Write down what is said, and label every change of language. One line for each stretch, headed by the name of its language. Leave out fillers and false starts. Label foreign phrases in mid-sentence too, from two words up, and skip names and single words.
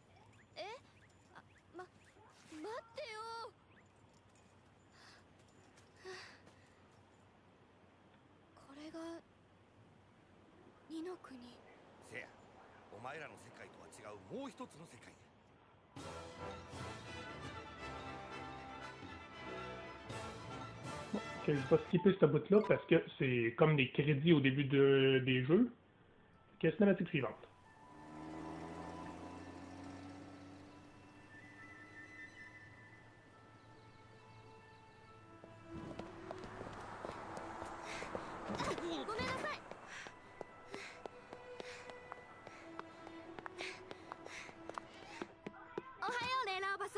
Japanese: えあ待ってよ。これが二の国。ー。せや、お前らの世界とは違うもう一つの世界や。
French: Bon, je vais skipper ce bout-là parce que c'est comme des crédits au début des jeux. Que cinématique suivante.
Japanese: ごめんなさい。おはようレイラーおばさん。